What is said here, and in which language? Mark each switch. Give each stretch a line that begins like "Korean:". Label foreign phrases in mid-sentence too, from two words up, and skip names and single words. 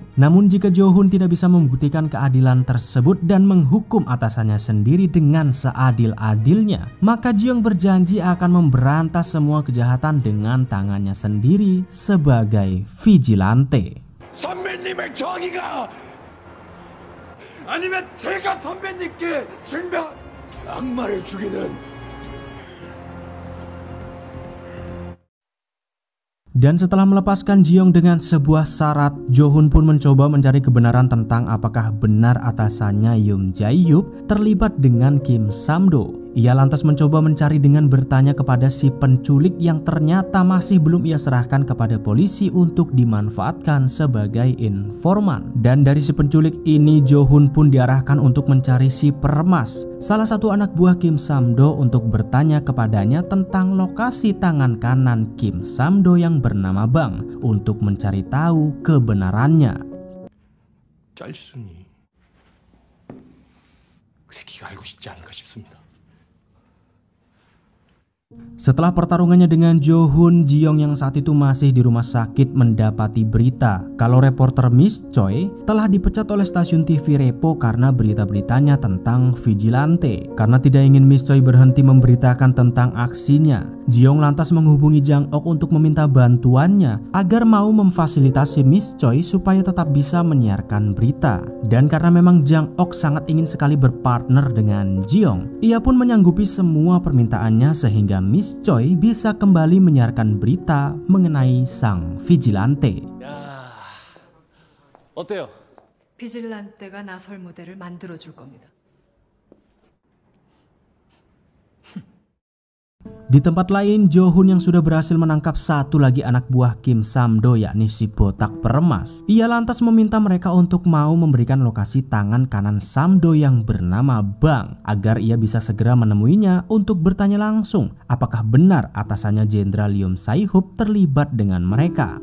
Indonesian: Namun jika Jo-hun tidak bisa membuktikan keadilan tersebut dan menghukum atasannya sendiri dengan seadil-adilnya, maka Ji-young berjanji akan memberantas semua kejahatan dengan tangannya sendiri sebagai vigilante.
Korean: 선배님의 정의가 아니면 제가 선배님께 증명 악마를 죽이는.
Indonesian: Dan setelah melepaskan Ji-young dengan sebuah syarat, Jo-hun pun mencoba mencari kebenaran tentang apakah benar atasannya Yoon Jae-hyuk terlibat dengan Kim Sam-do. Ia lantas mencoba mencari dengan bertanya kepada si penculik yang ternyata masih belum ia serahkan kepada polisi untuk dimanfaatkan sebagai informan. Dan dari si penculik ini Jo-hun pun diarahkan untuk mencari si peremas, salah satu anak buah Kim Sam-do, untuk bertanya kepadanya tentang lokasi tangan kanan Kim Sam-do yang bernama Bang untuk mencari tahu kebenarannya.
Korean: 짤순이 그 새끼가 알고 싶지 않을까 싶습니다.
Indonesian: Setelah pertarungannya dengan Jo-hun, Ji-young yang saat itu masih di rumah sakit mendapati berita kalau reporter Miss Choi telah dipecat oleh stasiun TV Repo karena berita-beritanya tentang vigilante. Karena tidak ingin Miss Choi berhenti memberitakan tentang aksinya, Ji-young lantas menghubungi Jang-ok untuk meminta bantuannya agar mau memfasilitasi Miss Choi supaya tetap bisa menyiarkan berita. Dan karena memang Jang-ok sangat ingin sekali berpartner dengan Ji-young, ia pun menyanggupi semua permintaannya sehingga Miss Choi bisa kembali menyiarkan berita mengenai sang vigilante.
Korean: 야, 어때요? 비질란테가 나설 무대를 만들어줄 겁니다.
Indonesian: Di tempat lain, Jo-hun yang sudah berhasil menangkap satu lagi anak buah Kim Sam-do yakni si botak peremas. Ia lantas meminta mereka untuk mau memberikan lokasi tangan kanan Sam-do yang bernama Bang agar ia bisa segera menemuinya untuk bertanya langsung apakah benar atasannya Jenderal Yoon Jae-hyuk terlibat dengan mereka.